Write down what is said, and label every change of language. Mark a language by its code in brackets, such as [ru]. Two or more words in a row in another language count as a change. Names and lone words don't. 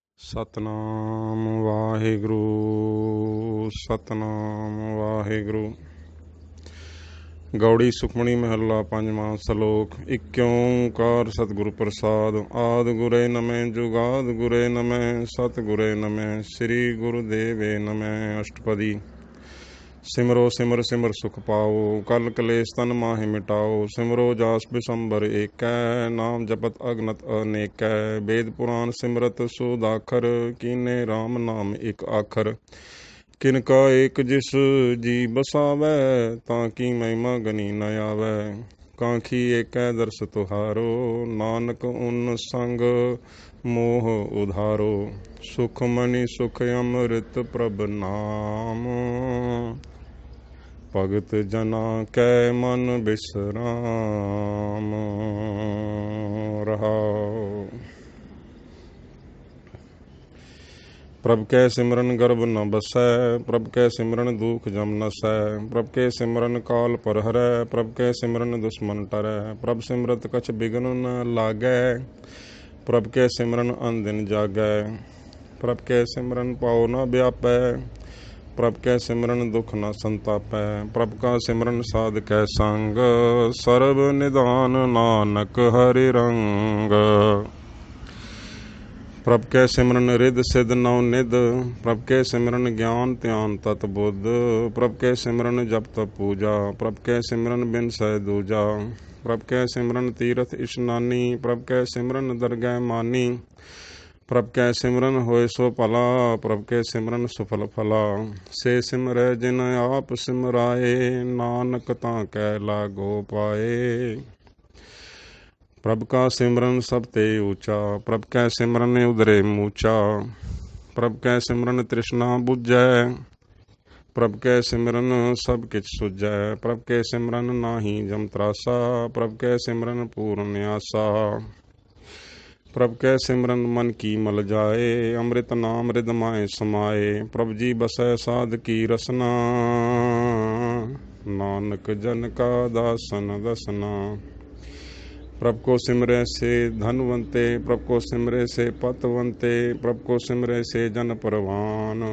[bra] सतनाम वाहिगुरु सतनाम वाहिगुरु। गौड़ी सुखमणी महला पंजवां सलोक। इक ओंकार सतगुरु प्रसाद। आद गुरे नमः जुगाद गुरे नमः सतगुरे नमः श्री गुरुदेवे नमः। अष्टपदी। सिमरो सिमर सिमर सुख पाओ कल कलेश तन माहि मिटाओ। सिमरो जास बिसंबर एकै नाम जपत अगनत अनेकै। वेद पुराण सिमरत सुदाखर कीने राम नाम एक आखर। किनका एक जिस जी बसावै ताकि महिमा गनी न आवै। कांखी एकै दर्श तुहारो नानक उन संग मोह उधारो। सुख मणि सुख अमृत प्रभ नाम भगत जना कै मन बिसराम रहाओ। प्रभ कै सिमरन गर्भ न बसै प्रभ कै सिमरन दुख जम नसै। प्रभ के सिमरन काल पर हरै प्रभ कै सिमरन दुश्मन टरै। प्रभ सिमरत कछ बिघन न लागै प्रभ कै सिमरन अनदिन जागै। प्रभ कै सिमरन पाओ न व्यापै प्रभ कै सिमरन दुख न संतापै। प्रभ का सिमरन साध कै संग सर्व निदान नानक हरि रंग। प्रभ कै सिमरन रिद सिद्ध नौ निध प्रभ कै सिमरन ज्ञान ध्यान तत बुद्ध। प्रभ कै सिमरन जप तप पूजा प्रभ कै सिमरन बिन सह दूजा। प्रभ कै सिमरन तीरथ इशनानी प्रभ कै सिमरन दरगह मानी। प्रभ कै सिमरन होए सो भला प्रभ कै सिमरन सुफल फला। से सिमरै जिन आप सिमराए नानक तां कै लागो पाए। प्रभ का सिमरन सब ते ऊंचा प्रभ कै सिमरन उदरे मूचा। प्रभ कै सिमरन तृष्णा बुझै प्रभ कै सिमरन सब किछ सुझै। प्रभ कै सिमरन नाहि जम त्रासा प्रभ कै सिमरन पूर्ण आसा। प्रभ कै सिमरन मन की मल जाए अमृत नाम रिद माए समाए। प्रभ जी बसै साध की रसना नानक जन का दासन दसना। प्रभ को सिमरै से धनवंते प्रभ को सिमरै से पतवंते प्रभ को सिमरै से जन परवान।